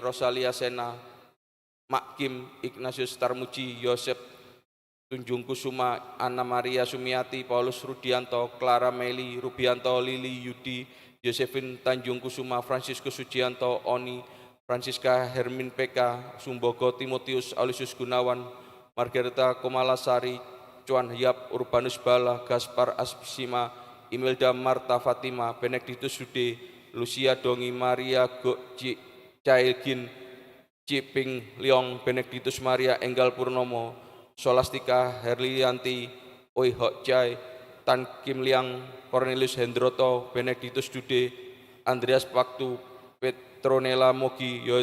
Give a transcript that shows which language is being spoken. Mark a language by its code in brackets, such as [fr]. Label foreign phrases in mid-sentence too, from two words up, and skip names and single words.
[id] Rosalia Sena, Mak Kim, Ignatius Tarmuji, Yosef Tunjung Kusuma, Anna Maria Sumiati, Paulus Rudianto, Clara Meli, Rubianto, Lili Yudi, Josephine Tanjung Kusuma, Franciscus Sujianto, Oni, Francisca Hermin Peka, Sumbogo Timotius, Alusius Gunawan, Margareta Komalasari, Cuan Hyap, Urbanus Bala, Gaspar Aspisima, Imelda Marta Fatima, Benedictus Sude, Lucia Dongi, Maria Cailgin, Ciping Leong, Benedictus Maria Enggal Purnomo, Solastika Herlianti, Oi Hok Chai, Tan Kim Liang, Cornelius Hendroto, Benedictus Dude, Andreas Paktu, Petronella Mogi,